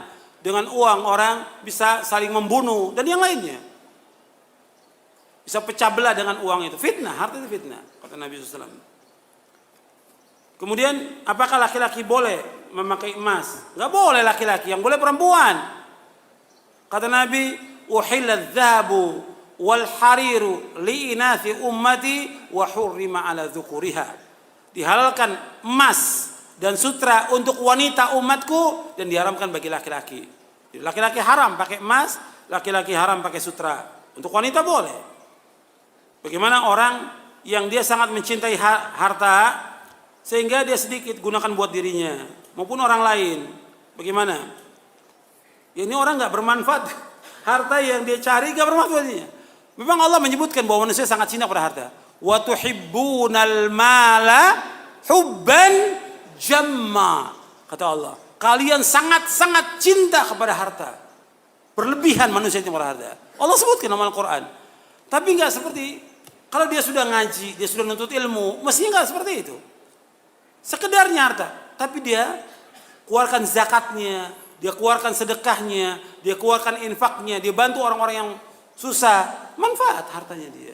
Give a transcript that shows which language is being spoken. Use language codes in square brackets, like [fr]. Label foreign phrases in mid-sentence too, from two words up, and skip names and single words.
[id] Dengan uang orang bisa saling membunuh. Dan yang lainnya. Bisa pecah belah dengan uang itu. Fitnah, harta itu fitnah. Kata Nabi SAW. Kemudian, apakah laki-laki boleh memakai emas? Gak boleh laki-laki, yang boleh perempuan. Kata Nabi, [ar] أحل الذهب والحرير لإناث أمتي وحرم على ذكورها. [id] Dihalalkan emas dan sutra untuk wanita umatku dan diharamkan bagi laki-laki. Jadi laki-laki haram pakai emas, laki-laki haram pakai sutra. Untuk wanita boleh. Bagaimana orang yang dia sangat mencintai harta sehingga dia sedikit gunakan buat dirinya maupun orang lain. Bagaimana? Ya ini orang nggak bermanfaat. Harta yang dia cari nggak bermanfaat baginya. Memang Allah menyebutkan bahwa manusia sangat cinta pada harta. [ar] وتحبون المال حبا جما. [id] Kata Allah, kalian sangat-sangat cinta kepada harta. Berlebihan manusia itu pada harta. Allah sebutkan dalam Al-Quran. Tapi nggak seperti kalau dia sudah ngaji, dia sudah nuntut ilmu, mestinya nggak seperti itu. Sekedarnya harta, tapi dia keluarkan zakatnya, dia keluarkan sedekahnya, dia keluarkan infaknya, dia bantu orang-orang yang susah, manfaat hartanya dia.